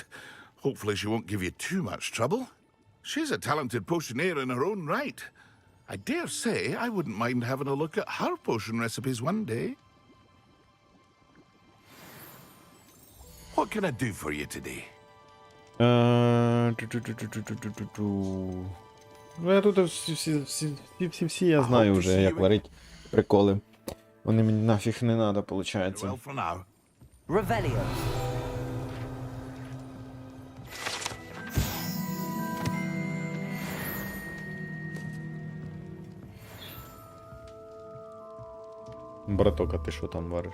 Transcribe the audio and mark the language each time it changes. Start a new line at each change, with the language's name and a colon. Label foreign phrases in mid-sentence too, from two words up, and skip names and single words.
English: Hopefully she won't give you too much trouble. She's a talented potioneer in her own right. I dare say I wouldn't mind having a look at her potion recipes one day. What can I do for you today?
Ukrainian: Ну, я тут всі я знаю вже, як варить приколи. Вони мені нафіг не надо, получается. Revelio. Браток, а ти що там вариш?